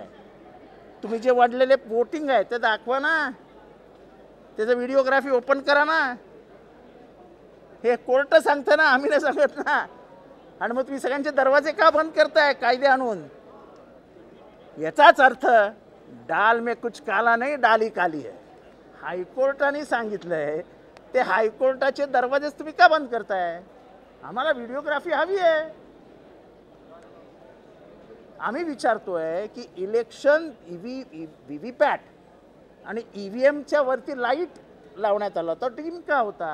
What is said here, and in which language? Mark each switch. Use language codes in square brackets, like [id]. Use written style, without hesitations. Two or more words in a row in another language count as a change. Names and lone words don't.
[mr] तुम्ही जे वाढलेले वोटिंग आहे ते दाखवा ना, त्याचं [en] videography open [mr] करा ना. हे कोर्ट सांगतं ना, आम्ही नाही सांगत ना. आणि मग तुम्ही सगळ्यांचे दरवाजे का बंद करताय कायदे आणून? याचाच अर्थ [hi] डाल में कुछ काला नाही, डाली काली है. [mr] हायकोर्टाने सांगितलंय, ते हायकोर्टाचे दरवाजेच तुम्ही का बंद करताय? आम्हाला व्हिडिओग्राफी हवी आहे. आम्ही विचारतोय की [en] election VVPAT [mr] आणि EVMच्या वरती लाईट लावण्यात आला होता, टीम का होता?